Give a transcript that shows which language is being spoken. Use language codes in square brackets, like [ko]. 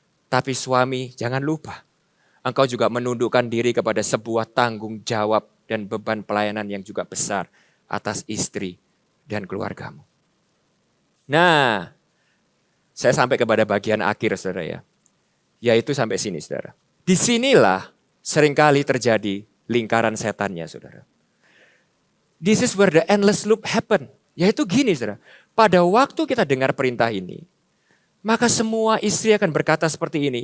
[id] Tapi suami jangan lupa, engkau juga menundukkan diri kepada sebuah tanggung jawab dan beban pelayanan yang juga besar atas istri dan keluargamu. Nah, saya sampai kepada bagian akhir saudara ya. Yaitu sampai sini saudara. Disinilah seringkali terjadi lingkaran setannya saudara. [en] This is where the endless loop happen. [id] Yaitu gini saudara. Pada waktu kita dengar perintah ini, maka semua istri akan berkata seperti ini.